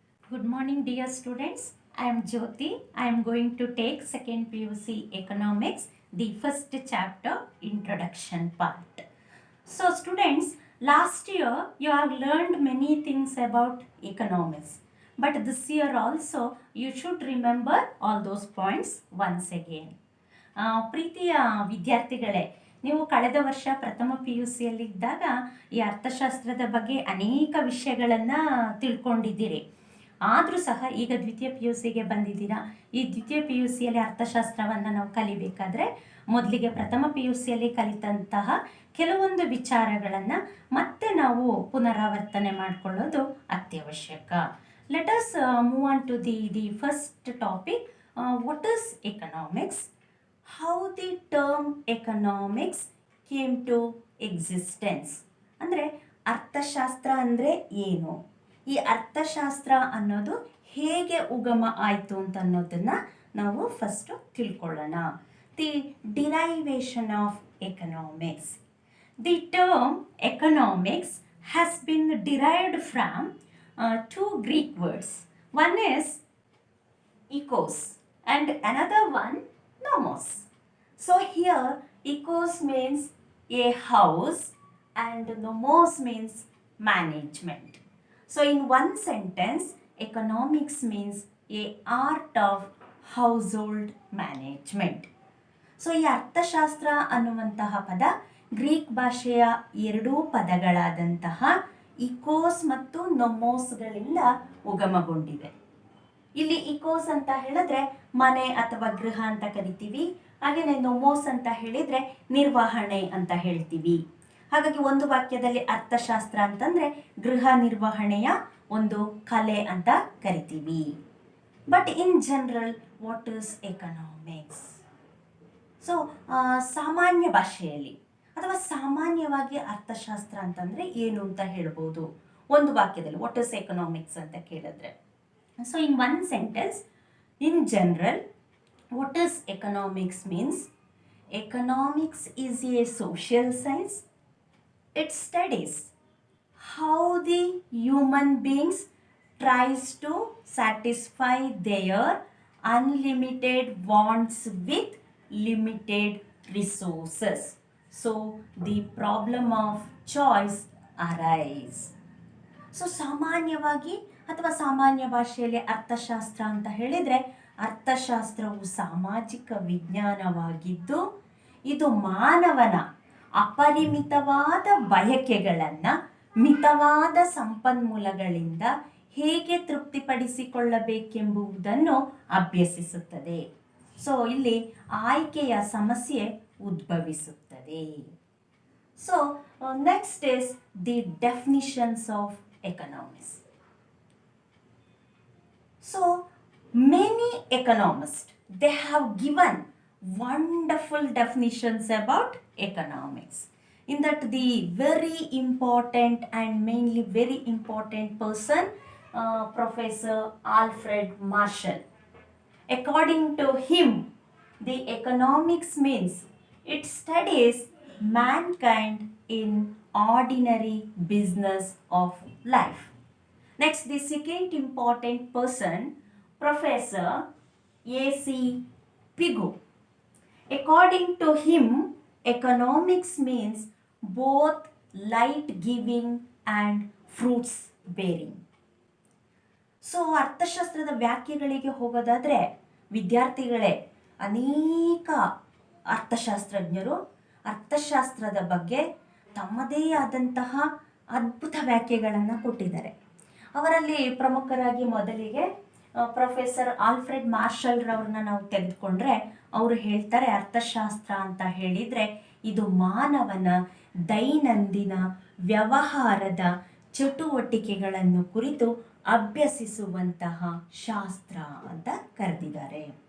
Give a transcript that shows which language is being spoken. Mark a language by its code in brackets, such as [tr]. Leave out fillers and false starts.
[en] Good morning, dear students. I am Jyoti. I am going to take second PUC Economics, the first chapter, Introduction part. So, students, last year you have learned many things about economics, but this year also you should remember all those points once again. [kn] ಪ್ರೀತಿಯ ವಿದ್ಯಾರ್ಥಿಗಳೇ, ನೀವು ಕಳೆದ ವರ್ಷ ಪ್ರಥಮ P U ಸಿಯಲ್ಲಿದ್ದಾಗ ಈ ಅರ್ಥಶಾಸ್ತ್ರದ ಬಗ್ಗೆ ಅನೇಕ ವಿಷಯಗಳನ್ನು ತಿಳ್ಕೊಂಡಿದ್ದೀರಿ. ಆದರೂ ಸಹ ಈಗ ದ್ವಿತೀಯ ಪಿ ಯು ಸಿಗೆ ಬಂದಿದ್ದೀರಾ. ಈ ದ್ವಿತೀಯ ಪಿ ಯು ಸಿಯಲ್ಲಿ ಅರ್ಥಶಾಸ್ತ್ರವನ್ನು ನಾವು ಕಲಿಬೇಕಾದ್ರೆ ಮೊದಲಿಗೆ ಪ್ರಥಮ ಪಿ ಯು ಸಿಯಲ್ಲಿ ಕಲಿತಂತಹ ಕೆಲವೊಂದು ವಿಚಾರಗಳನ್ನು ಮತ್ತೆ ನಾವು ಪುನರಾವರ್ತನೆ ಮಾಡಿಕೊಳ್ಳೋದು ಅತ್ಯವಶ್ಯಕ. [en] Let us move on to the first topic. What is economics? How the term economics came to existence. [kn] ಅಂದರೆ ಅರ್ಥಶಾಸ್ತ್ರ ಅಂದರೆ ಏನು, ಈ ಅರ್ಥಶಾಸ್ತ್ರ ಅನ್ನೋದು ಹೇಗೆ ಉಗಮ ಆಯಿತು ಅಂತ ಅನ್ನೋದನ್ನು ನಾವು ಫಸ್ಟು ತಿಳ್ಕೊಳ್ಳೋಣ. [en] The derivation of economics. The term economics has been derived from two Greek words. One is ecos and another one nomos. So here ecos means a house and nomos means management. So in one sentence, economics means a art of household management. [kn] So ಈ ಅರ್ಥಶಾಸ್ತ್ರ ಅನ್ನುವಂತಹ ಪದ Greek ಭಾಷೆಯ ಎರಡೂ ಪದಗಳಾದಂತಹ equals ಮತ್ತು ನೊಮೋಸ್ಗಳಿಂದ ಉಗಮಗೊಂಡಿದೆ. ಇಲ್ಲಿ equals ಅಂತ ಹೇಳಿದ್ರೆ ಮನೆ ಅಥವಾ ಗೃಹ ಅಂತ ಕರಿತೀವಿ. ಹಾಗೆಯೇ ನೊಮೋಸ್ ಅಂತ ಹೇಳಿದರೆ ನಿರ್ವಹಣೆ ಅಂತ ಹೇಳ್ತೀವಿ. ಹಾಗಾಗಿ ಒಂದು ವಾಕ್ಯದಲ್ಲಿ ಅರ್ಥಶಾಸ್ತ್ರ ಅಂತಂದರೆ ಗೃಹ ನಿರ್ವಹಣೆಯ ಒಂದು ಕಲೆ ಅಂತ ಕರಿತೀವಿ. [en] But in general what is economics? [kn] So ಸಾಮಾನ್ಯ ಭಾಷೆಯಲ್ಲಿ ಅಥವಾ ಸಾಮಾನ್ಯವಾಗಿ ಅರ್ಥಶಾಸ್ತ್ರ ಅಂತಂದರೆ ಏನು ಅಂತ ಹೇಳ್ಬೋದು ಒಂದು ವಾಕ್ಯದಲ್ಲಿ. [en] what is economics [kn] ಅಂತ ಕೇಳಿದ್ರೆ, [en] So in one sentence, in general what is economics means economics is a social science. It studies how the human beings tries to satisfy their unlimited wants with limited resources. So the problem of choice arise. [kn] So ಸಾಮಾನ್ಯವಾಗಿ ಅಥವಾ ಸಾಮಾನ್ಯ ಭಾಷೆಯಲ್ಲಿ ಅರ್ಥಶಾಸ್ತ್ರ ಅಂತ ಹೇಳಿದರೆ ಅರ್ಥಶಾಸ್ತ್ರವು ಸಾಮಾಜಿಕ ವಿಜ್ಞಾನವಾಗಿದ್ದು ಇದು ಮಾನವನ ಅಪರಿಮಿತವಾದ ಬಯಕೆಗಳನ್ನು ಮಿತವಾದ ಸಂಪನ್ಮೂಲಗಳಿಂದ ಹೇಗೆ ತೃಪ್ತಿಪಡಿಸಿಕೊಳ್ಳಬೇಕೆಂಬುದನ್ನು ಅಭ್ಯಸಿಸುತ್ತದೆ. ಸೊ ಇಲ್ಲಿ ಆಯ್ಕೆಯ ಸಮಸ್ಯೆ ಉದ್ಭವಿಸುತ್ತದೆ. [en] So next is the definitions of economics. So many economist they have given wonderful definitions about economics. In that the very important and mainly very important person, Professor Alfred Marshall. According to him, the economics means it studies mankind in ordinary business of life. Next, the second important person, Professor A.C. Pigou. According to him, economics means both light giving and fruits bearing. [kn] So ಅರ್ಥಶಾಸ್ತ್ರದ ವ್ಯಾಖ್ಯೆಗಳಿಗೆ ಹೋಗೋದಾದರೆ ವಿದ್ಯಾರ್ಥಿಗಳೇ, ಅನೇಕ ಅರ್ಥಶಾಸ್ತ್ರಜ್ಞರು ಅರ್ಥಶಾಸ್ತ್ರದ ಬಗ್ಗೆ ತಮ್ಮದೇ ಆದಂತಹ ಅದ್ಭುತ ವ್ಯಾಖ್ಯೆಗಳನ್ನು ಕೊಟ್ಟಿದ್ದಾರೆ. ಅವರಲ್ಲಿ ಪ್ರಮುಖರಾಗಿ ಮೊದಲಿಗೆ ಪ್ರೊಫೆಸರ್ ಆಲ್ಫ್ರೆಡ್ ಮಾರ್ಷಲ್ರವ್ರನ್ನ ನಾವು ತೆಗೆದುಕೊಂಡ್ರೆ ಅವರು ಹೇಳ್ತಾರೆ, ಅರ್ಥಶಾಸ್ತ್ರ ಅಂತ ಹೇಳಿದರೆ ಇದು ಮಾನವನ ದೈನಂದಿನ ವ್ಯವಹಾರದ ಚಟುವಟಿಕೆಗಳನ್ನು ಕುರಿತು ಅಭ್ಯಸಿಸುವಂತಹ ಶಾಸ್ತ್ರ ಅಂತ ಕರೆದಿದ್ದಾರೆ.